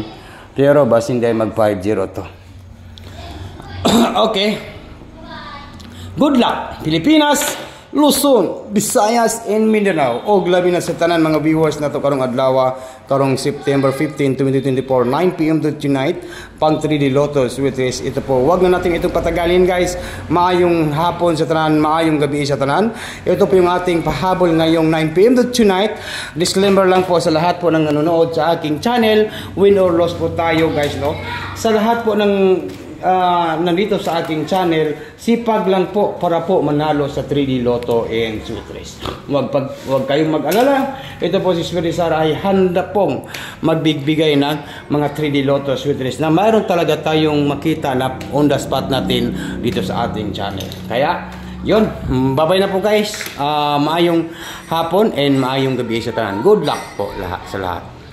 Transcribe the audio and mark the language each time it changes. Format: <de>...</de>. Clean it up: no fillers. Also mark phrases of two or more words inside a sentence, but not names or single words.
<ceb>Pero basin day mag 50 to. Okay.</ceb> <en>Good luck Pilipinas, Luzon, Visayas, and Mindanao.</en> <ceb>Og labi na sa tanan mga viewers na to karong adlaw, karong September 15, 2024,</ceb> <en>9 PM to tonight,</en> <ceb>pang 3D Lotto Sweet Race.</ceb> <tl>Ito po, wag na natin itong patagalin guys.</tl> <ceb>Maayong hapon sa tanan, maayong gabi sa tanan.</ceb> <tl>Ito po yung ating pahabol ngayong</tl> <en>9 PM to tonight.</en> <tl>Disclaimer lang po sa lahat po ng nanonood sa aking channel,</tl> <en>win or loss</en> <tl>po tayo guys, no? Sa lahat po ng nandito sa ating channel, sipag lang po para po manalo sa 3D Lotto and Sweet Race. Wag kayong mag-alala. Ito po si Sweet Sara ay handa pong magbigbigay ng mga 3D Lotto Sweet Race na mayroon talaga tayong makita na</tl> <en>on the spot</en> <tl>natin dito sa ating channel. Kaya yun, bye-bye na po guys.</tl> <ceb>Maayong hapon and maayong gabi sa tanan.</ceb> <tl>Good luck po lahat, sa lahat.</tl>